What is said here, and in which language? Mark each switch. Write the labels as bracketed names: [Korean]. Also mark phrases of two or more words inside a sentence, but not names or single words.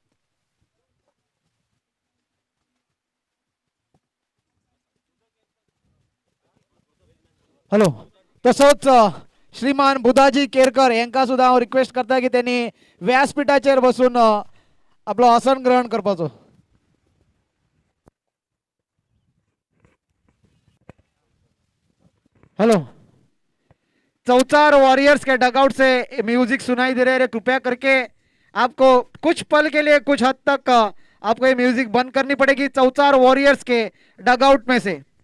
[Konkani] हॅलो. तसोच श्रीमान बुधाजी केरकर यांका सुद्धा हांव रिक्वेस्ट करता की त्यांनी व्यासपीठाचेर बसून आपलो आसन ग्रहण करपाचो. [Hindi] हेलो. चौचार वॉरियर्स के डगआउट से म्यूजिक सुनाई दे रहे हैं. कृपया करके आपको कुछ पल के लिए कुछ हद तक आपको ये म्यूजिक बंद करनी पड़ेगी चौचार वॉरियर्स के डगआउट में से.